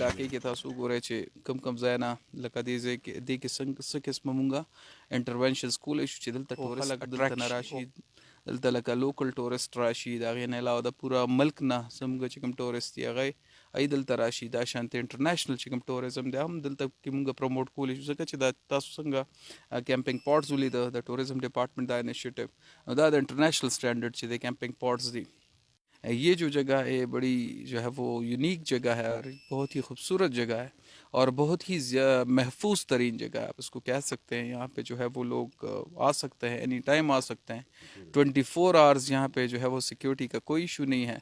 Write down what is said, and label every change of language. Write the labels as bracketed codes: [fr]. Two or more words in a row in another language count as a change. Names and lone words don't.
[ps] علاقې کې تاسو وګورئ چې کم ځای نه لکه دې کې څه قسمه مونږه انټرونشنز کولی شو چې دلته ټورست دلته نه راشي، دلته لکه [en] local tourist [ps] راشي، د هغې نه علاوه د پوره ملک نه زموږ چې کوم ټورست دي هغه دلته راشي. دا شانتې انټرنیشنل چې کوم ټوریزم دی هم دلته کې مونږ پروموټ کولی شو، ځکه چې دا تاسو څنګه [en] camping pods [ps] ولیده د [en] tourism department [ps] دا انیشیټیو، دا د [en] international standard [ps] چې د [en] camping pods [ps] دی. [ur] یہ جو جگہ ہے بڑی جو ہے وہ یونیک جگہ ہے اور بہت ہی خوبصورت جگہ ہے اور بہت ہی محفوظ ترین جگہ ہے، آپ اس کو کہہ سکتے ہیں. یہاں پہ جو ہے وہ لوگ آ سکتے ہیں، [en] any time [ur] آ سکتے ہیں، 24 آورز یہاں پہ جو ہے وہ سیکیورٹی کا کوئی ایشو نہیں ہے.